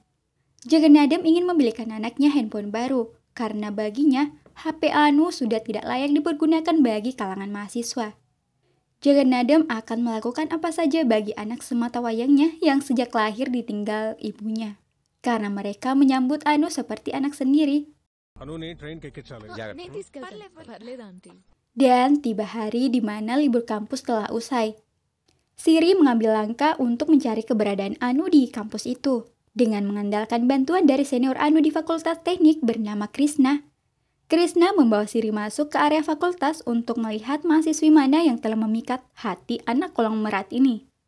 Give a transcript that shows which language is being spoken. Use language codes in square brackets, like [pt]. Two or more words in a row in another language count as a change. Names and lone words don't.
[id] Jagannadam ingin membelikan anaknya handphone baru karena baginya HP Anu sudah tidak layak dipergunakan bagi kalangan mahasiswa. Jagannadam akan melakukan apa saja bagi anak semata wayangnya yang sejak lahir ditinggal ibunya. Karena mereka menyambut Anu seperti anak sendiri. [te] అనుని ట్రైన్ ఎక్కించాలి నేను తీసుకెళ్తాను పర్లేదు ఆంటీ [id] Dan tiba hari di mana libur kampus telah usai. Siri mengambil langkah untuk mencari keberadaan Anu di kampus itu dengan mengandalkan bantuan dari senior Anu di Fakultas Teknik bernama Krishna. Krishna membawa Siri masuk ke area fakultas untuk melihat mahasiswi mana yang telah memikat hati anak konglomerat ini.